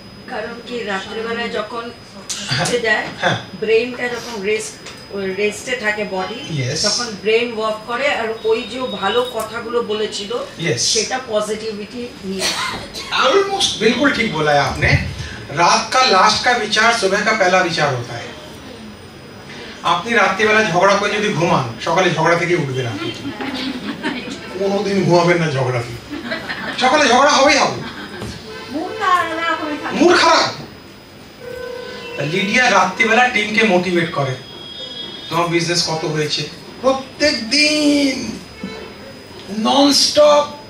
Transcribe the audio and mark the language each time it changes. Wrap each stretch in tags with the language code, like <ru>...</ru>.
<bn>কারণ কি রাত্রিবেলায় যখন শুতে যায়, ব্রেনটা যখন রেস্টে থাকে বডি, তখন ব্রেন ওয়ার্ক করে, আর ওই যে ভালো কথাগুলো বলেছিল সেটা পজিটিविटी নিয়ে</bn> <hi>ऑलमोस्ट बिल्कुल ठीक बोला है आपने। रात का लास्ट का विचार सुबह का पहला विचार होता है।</hi> <bn>আপনি রাত্রিবেলা ঝগড়া করে যদি ঘুমান, সকালে ঝগড়া থেকে উঠবে না, কোনোদিন ঘুমাবেন না ঝগড়া থেকে। সকালে ঝগড়া হবেই হবে, মুড খারাপ। লিডিয়া রাত্রিবেলা টিমকে মোটিভেট করে, তোমার বিজনেস কত হয়েছে, প্রত্যেক দিন ননস্টপ।</bn>